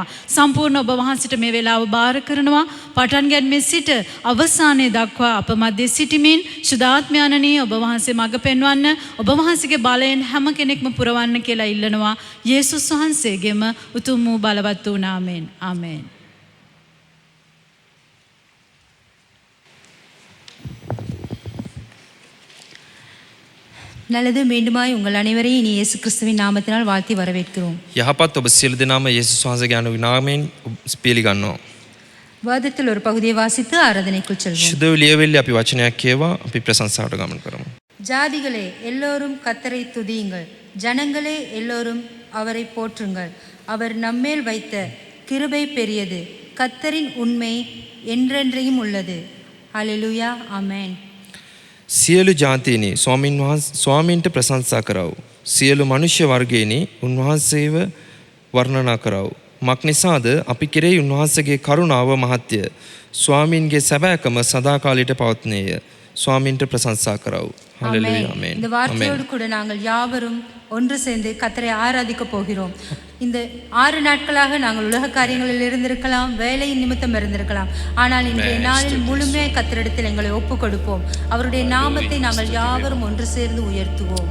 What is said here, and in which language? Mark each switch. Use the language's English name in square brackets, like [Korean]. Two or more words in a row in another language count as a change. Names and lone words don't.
[Sinhala] සම්පූර්ණ ඔබ වහන්සේට මේ වෙලාව බාර කරනවා. පටන් ගැනීම සිට අවසානයේ දක්වා අප මැද සිටමින් සුදාත්මයන්ණී ඔබ වහන්සේ මඟ පෙන්වන්න, ඔබ වහන්සේගේ බලයෙන් හැම කෙනෙක්ම පුරවන්න කියලා ඉල්ලනවා. යේසුස් වහන්සේගේම උතුම් වූ බලවත් වූ නාමයෙන්. ආමේන්. [Tamil] நல்லது. மீண்டுமாய் உங்கள் அனைவரையும் இனி இயேசு கிறிஸ்துவின் நாமத்தினால் வாழ்த்தி வரவேற்கிறோம். [Sinhala] යහපත් ඔබ සියලු දෙනාම යේසුස් වහන්සේගේ අනුනාමයෙන් පිළිගන්නවා. [Tamil] வேதத்தில் ஒரு பகுதியை வாசித்து ஆராதனைக்குள் செல்வோம். [Sinhala] සුදු ලියවිල්ලේ අපි වචනයක් කියවා අපි ප්‍රශංසාවට ගමන් කරමු. [Tamil] ஜாதிகளே எல்லோரும் கர்த்தரை துதியுங்கள், ஜனங்களே எல்லோரும் அவரை போற்றுங்கள். அவர் நம்மேல் வைத்த கிருபை பெரியது, கர்த்தரின் உண்மை என்றென்றையும் உள்ளது. ஹல்லேலூயா. ஆமென். [Sinhala] සියලු ජාතීනි ස්වාමීන්ට ප්‍රශංසා කරව. සියලු මනුෂ්‍ය වර්ගයනි උන්වහන්සේව වර්ණනා කරව. මක් නිසාද අපි කෙරෙහි උන්වහන්සේගේ කරුණාව මහත්ය. ස්වාමීන්ගේ සැබෑකම සදාකාලයට පවත්නේය. ස්වාමීන්ට ප්‍රශංසා කරව. [Tamil] ஹல்லேலூயா. ஆமென். இந்த வார்த்தையோடு கூட நாங்கள் யாவரும் ஒன்று சேர்ந்து கர்த்தரை ஆராதிக்க போகிறோம். இந்த 6 நாட்களாக நாங்கள் உலக காரியங்களில் இருந்திருக்கலாம், வேலையின் நிமித்தம் இருந்திருக்கலாம். ஆனால் இன்றைய நாளில் முழுமையாக கர்த்தரிடத்தில் எங்களை ஒப்பு கொடுப்போம். அவருடைய நாமத்தை நாங்கள் யாவரும் ஒன்று சேர்ந்து உயர்த்துவோம்.